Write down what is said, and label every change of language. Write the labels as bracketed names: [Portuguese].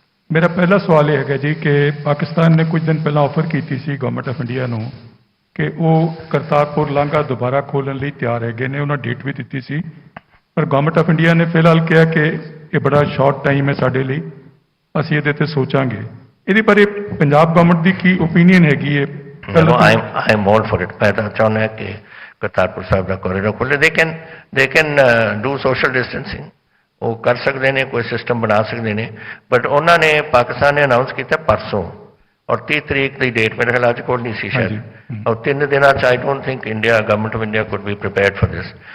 [Hindi] मेरा पहला सवाल ये है जी कि पाकिस्तान ने कुछ दिन पहला ऑफर की थी गवर्नमेंट ऑफ इंडिया ਨੂੰ कि वो करतारपुर लांघा दोबारा खोलने [Punjabi] ਲਈ ਤਿਆਰ ਹੈਗੇ ਨੇ। [Hindi] ਉਹਨਾਂ डेट भी ਦਿੱਤੀ ਸੀ, पर गवर्नमेंट ऑफ इंडिया ने फिलहाल किया कि ये बड़ा शॉर्ट टाइम है [Punjabi] ਸਾਡੇ ਲਈ, ਅਸੀਂ ਇਹਦੇ ਤੇ ਸੋਚਾਂਗੇ। ਇਹਦੇ ਬਾਰੇ ਪੰਜਾਬ ਗਵਰਨਮੈਂਟ ਦੀ ਕੀ ਓਪੀਨੀਅਨ ਹੈਗੀ ਹੈ? [English] I am all for it. [Hindi] मैं तो चाहता हूं कि करतारपुर साहब का कॉरिडोर खोले। [English] they can do social distancing, [Hindi] वो कर सकते हैं, कोई सिस्टम बना सकते हैं, बट उन्होंने पाकिस्तान ने अनाउंस किया परसों और 30 तारीख की डेट मेरे ख्याल कोल नहीं सी शायद, और 3 दिन [English] I don't think India government of India could be prepared for this.